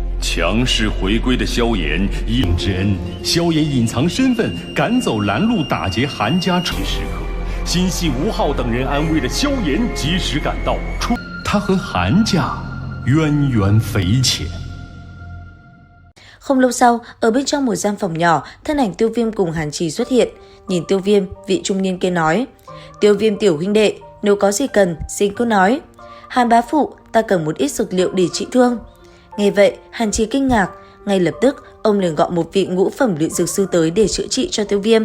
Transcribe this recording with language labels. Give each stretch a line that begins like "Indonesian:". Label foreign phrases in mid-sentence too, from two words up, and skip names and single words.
Chinese: 强势回归的萧炎应之恩，萧炎隐藏身份，赶走拦路打劫韩家时刻，心系吴昊等人安危的萧炎及时赶到，他和韩家渊源匪浅。
Vietnamese: Không lâu sau, ở bên trong một gian phòng nhỏ, thân ảnh Tiêu Viêm cùng Hàn Trì xuất hiện. Nhìn Tiêu Viêm, vị trung niên kia nói: Tiêu Viêm tiểu huynh đệ, nếu có gì cần, xin cứ nói. Hàn bá phụ, ta cần một ít dược liệu để trị thương. Nghe vậy, Hàn Trì kinh ngạc, ngay lập tức ông liền gọi một vị ngũ phẩm luyện dược sư tới để chữa trị cho Tiêu Viêm.